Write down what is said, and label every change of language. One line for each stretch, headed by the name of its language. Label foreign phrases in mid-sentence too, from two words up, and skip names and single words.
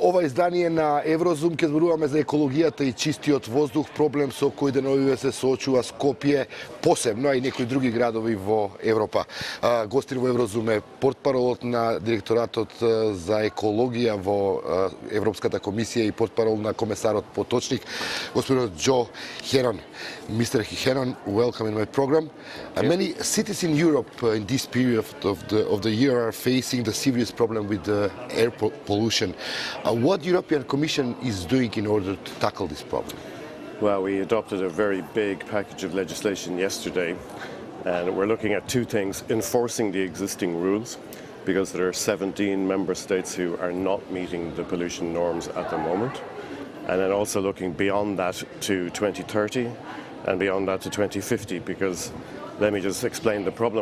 Macedonian: издание на Еврозум ќе зборуваме за екологијата и чистиот воздух, проблем со кој деновиве се соочува Скопје, посебно, а и некои други градови во Европа. Гостин во Еврозум е портпаролот на директоратот за екологија во Европската комисија и портпарол на комесарот Поточник, господинот Джо Хенон.
English: Mr. Henon, welcome in my program. Many cities in Europe in this period of the year are facing the serious problem with air pollution. What European Commission is doing in order to tackle this problem? Well, we adopted a very big package of legislation yesterday, and we're looking at two things: enforcing the existing rules, because there are 17 member states who are not meeting the pollution norms at the moment, and then also looking beyond that to 2030 and beyond that to 2050, because let me just explain the problem.